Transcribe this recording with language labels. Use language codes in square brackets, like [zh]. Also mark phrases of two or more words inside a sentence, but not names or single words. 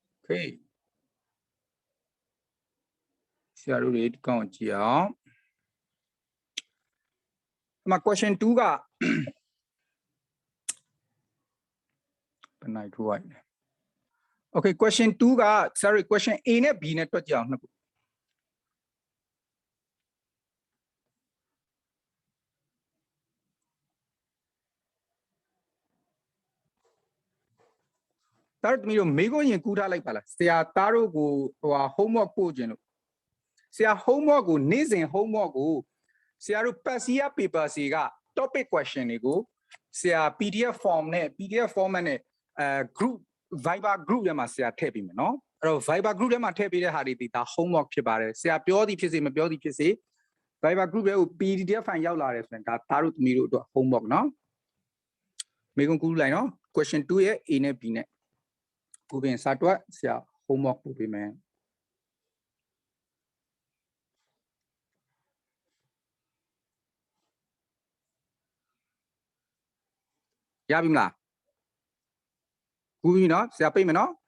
[my] okay ဆရာတို့တွေဒီကောင်ကြည့်အောင်ဒီမှာ question 2ကဘယ်နိုင်ထိုးရလဲ okay question 2က [en] sorry question A [my] နဲ့ B နဲ့တွက်ကြအောင်နှစ်ခုတားတို့သမီးတို့မေးခွ န်းရင်ကူးထားလိုက်ပါလားဆရာတားတို့ကိုဟို homework ပို့ခြင်းလို့ဆရာ homework ကိုနေ့စဉ် homework ကိုဆရာတို့ [en] past year paper [my] စီ က [en] topic question [my] တွေကိုဆရာ [en] PDF form [my] နဲ့ [en] PDF format [my] နဲ့ [en] group Viber group [my] ထဲမှာဆရာထည့်ပေးမယ် နော်အဲ့တော့ [en] Viber group [my] ထဲမှာထည့်ပေးတဲ့ဟာတွေဒီဒါ homework ဖြစ်ပါတယ်ဆရာပြောသည်ဖြစ်စေမပြောသည်ဖြစ်စေ [en] Viber group [my] ထဲကို [en] PDF file [my] ရောက်လာတယ်ဆိုရင်ဒါတားတို့သမီးတို့အတွက် homework နော်မေးခွန်းကူးလိုက်နော် question 2ရဲ့ A နဲ့ B နဲ့ကိုပင်စာတွက်ဆရာ homework ပို့ပေးမယ်ရပြီမလားကူးပြီနော်ဆရာပိတ်မယ်နော်